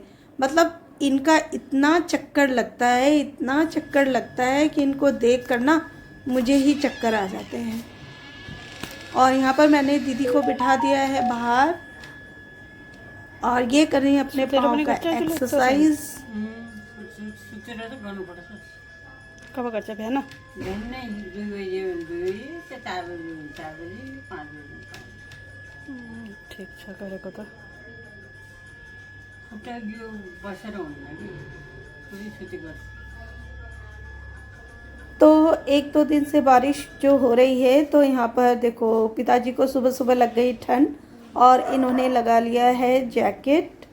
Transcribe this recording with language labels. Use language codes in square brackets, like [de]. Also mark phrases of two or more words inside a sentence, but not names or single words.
[hi] मतलब इनका इतना चक्कर लगता है, इतना चक्कर लगता है कि इनको देख कर ना मुझे ही चक्कर आ जाते हैं। और यहाँ पर मैंने दीदी को बिठा दिया है बाहर और ये कर रही है अपने पाँव का एक्सरसाइज। [ne] कब गर्छ बिहान? ठिक छ गरेको त। [hi] तो 1-2 दिन से बारिश जो हो रही है तो यहाँ पर देखो पिताजी को सुबह सुबह लग गई ठंड और इन्होंने लगा लिया है जैकेट।